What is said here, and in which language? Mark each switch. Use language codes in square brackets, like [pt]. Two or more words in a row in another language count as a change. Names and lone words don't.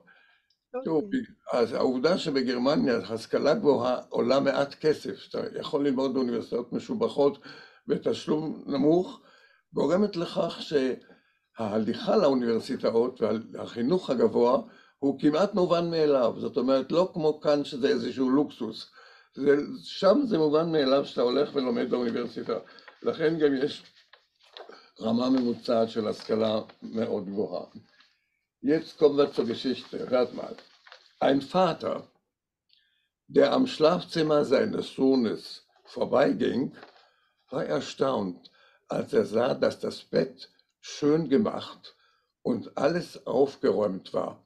[he] אז העובדה שבגרמניה השכלה גבוהה עולה מעט כסף, שאתה יכול ללמוד באוניברסיטאות משובחות בתשלום נמוך, גורמת לכך שההליכה לאוניברסיטאות והחינוך הגבוה הוא כמעט מובן מאליו. זאת אומרת, לא כמו כאן שזה איזשהו לוקסוס. שם זה מובן מאליו שאתה הולך ולומד באוניברסיטה. לכן גם יש רמה ממוצעת של השכלה מאוד גבוהה. [de] Jetzt kommen wir zur Geschichte. Hört mal. Ein Vater, der am Schlafzimmer seines Sohnes vorbeiging, war erstaunt, als er sah, dass das Bett schön gemacht und alles aufgeräumt war.